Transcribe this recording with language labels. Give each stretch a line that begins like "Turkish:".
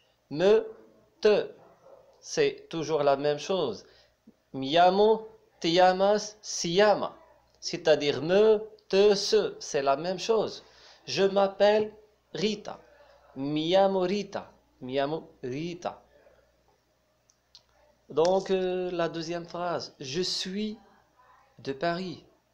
French: Te, c'est toujours la même chose.
Spanish: Mi llamo, te llamas, si llama.
French: C'est-à-dire te, se, c'est la même chose. Je m'appelle Rita.
Spanish: Mi llamo Rita. Mi llamo Rita.
French: Donc, la deuxième phrase. Je suis de Paris.